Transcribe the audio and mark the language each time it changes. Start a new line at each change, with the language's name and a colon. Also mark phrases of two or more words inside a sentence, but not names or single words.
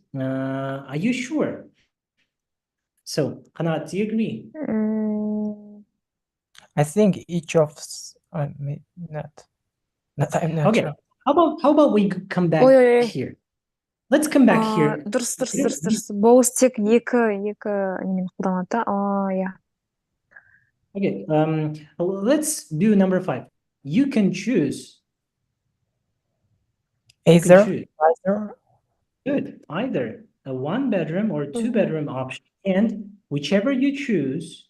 English: Are you sure? So, Qanat, do you agree? Mm, I think each of not. I'm not Okay. sure. How about we come back Ой-ой-ой. here? Let's come back here.
Kazakh: Дұрыс.
English: Here-
Kazakh: Both тек екі немен қолданады да.
English: Yeah. Okay, let's do number 5. You can choose. You can Either, choose. Good. Either a 1-bedroom or 2-bedroom option. And whichever you choose,